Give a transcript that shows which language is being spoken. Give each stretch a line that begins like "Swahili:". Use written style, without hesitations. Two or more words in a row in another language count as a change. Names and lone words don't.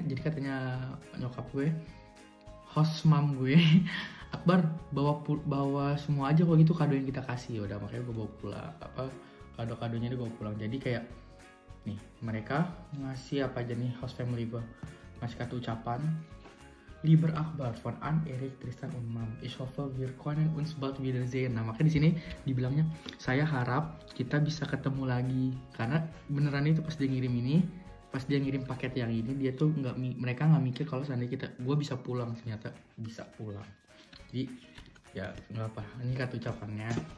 Indonesian: Jadi katanya nyokap gue,
English: host mom
Indonesian: gue, Akbar bawa semua aja kok gitu kado yang kita kasih. Ya udah makanya gue bawa pulang, kado-kadonya dia bawa pulang. Jadi kayak nih mereka ngasih apa aja nih,
English: host family
Indonesian: gue ngasih kartu ucapan
German: Lieber Akbar von Anne, Erik, Tristan und Mam. Ich hoffe wir können uns bald wiedersehen.
Indonesian: Nah, makanya di sini dibilangnya saya harap kita bisa ketemu lagi, karena beneran itu pas dia ngirim ini pas dia ngirim paket yang ini dia tuh mereka nggak mikir kalau seandainya gue bisa pulang, ternyata bisa pulang. Jadi ya nggak apa, ini kartu ucapannya.